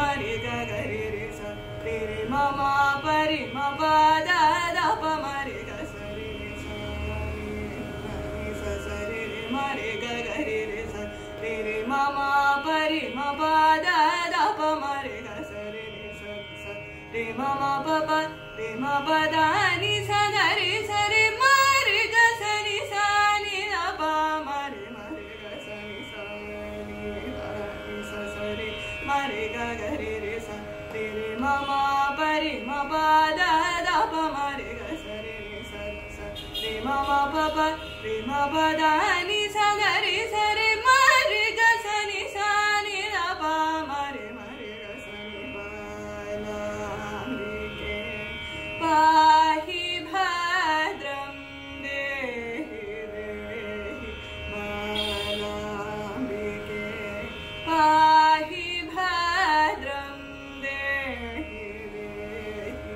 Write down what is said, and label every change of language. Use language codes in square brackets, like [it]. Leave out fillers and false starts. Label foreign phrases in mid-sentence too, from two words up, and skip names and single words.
[sa] रे गा गा रे रे सा रे रे मा मा पा रे मा पा दा दा पा मा रे गा सा रे रे सा सा रे रे मा रे गा गा रे रे सा रे रे मा मा पा रे मा पा दा दा पा मा रे गा सा रे रे सा सा रे मा मा पा पा रे मा पा दा नि सा गा रे सा रे मा रे गा सा नि सा नि दा पा मा रे गा सा नि सा नि दा नि सा सा रे मा रे गा गा रे रे सा रे रे मा मा पा रे मा पा दा दा पा मा रे गा सा रे रे सा सा रे मा मा पा पा रे मा पा दा नि सा गा रे सा रे मा रे गा सा नि सा नि दा पा मा रे गा सा नि पा ला रे के पाहि भद्रं देहि देहि मालाम्बिके पाहि भद्रं देहि देहि.